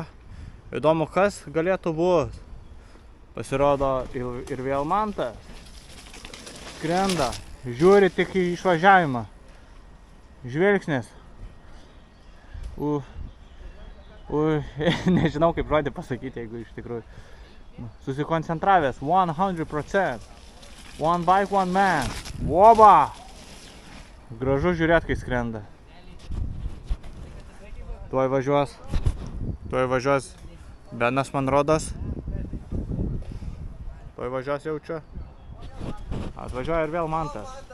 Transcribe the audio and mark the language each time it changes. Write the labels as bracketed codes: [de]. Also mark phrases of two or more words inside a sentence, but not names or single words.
[lt] Įdomu, kas galėtų būt. Pasirodo ir vėl Mantas. Skrenda. Žiūri tik į išvažiavimą. Žvilgsnis. Nežinau, kaip žodį pasakyti, jeigu iš tikrųjų. Susikoncentravęs. 100%. [en] One bike, one man. Oba! [lt] Gražu žiūrėt, kai skrenda. Tuoj važiuos Benas, man rodos. Tuoj važiuos jau čia. Atvažiuoja ir vėl Mantas.